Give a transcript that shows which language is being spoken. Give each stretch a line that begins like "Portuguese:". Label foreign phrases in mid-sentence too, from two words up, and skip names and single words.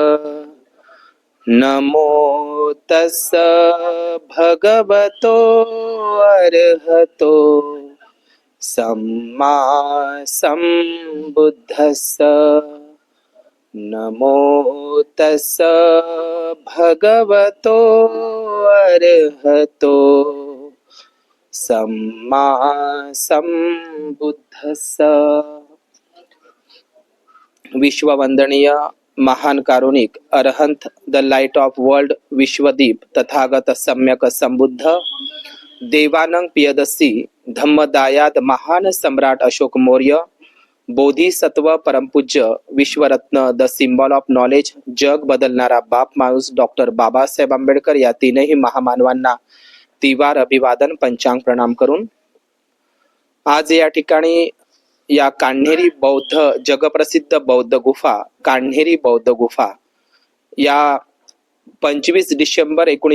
Pali: नमो तस्स भगवतो अरहतो सम्मा सम्बुद्धस्स। नमो तस्स भगवतो अरहतो सम्मा सम्बुद्धस्स।
Marathi: विश्ववंदनीय महान कारुणिक अरहंत
English: the light of world
Marathi: विश्वदीप तथागत सम्यक संबुद्ध देवानंग पियदसी धम्मदायाद महान सम्राट अशोक मौर्य बोधिसत्व परमपूज्य विश्वरत्न
English: the symbol of knowledge
Marathi: जग बदलणारा बाप माणूस डॉक्टर बाबासाहेब आंबेडकर या तीनही महामानवांना तिवार अभिवादन पंचांग प्रणाम करून आज या ठिकाणी या कान्हेरी बौद्ध जगप्रसिद्ध बौद्ध गुफा कान्हेरी बौद्ध गुफा या 25 डिसेंबर